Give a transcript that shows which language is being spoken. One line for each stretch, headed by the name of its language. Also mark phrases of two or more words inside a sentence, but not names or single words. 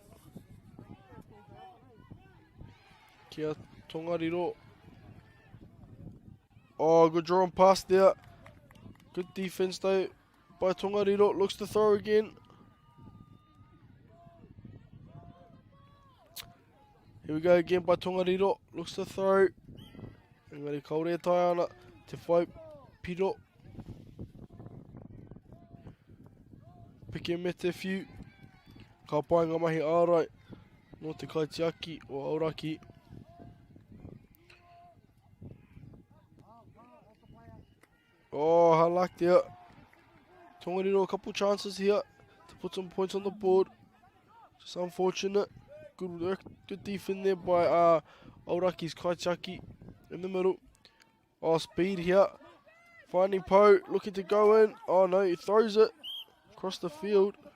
Māori: Kia Tongariro.
English: Oh, good draw and pass there. Good defense though by Tongariro. Looks to throw again. Here we go again by Tongariro. Looks to throw.
Māori: Engari kaore tai ana te whai Piro. Piki me te whiu. Ka pai ngā mahi ārai. no te Kaitiaki o Aoraki.
English: Oh, I like that. Tongariro, a couple chances here to put some points on the board. Just unfortunate. Good work, good defense there by Auraki's Kaitiaki in the middle. Oh, speed here. Finding Poe, looking to go in. Oh no, he throws it across the field.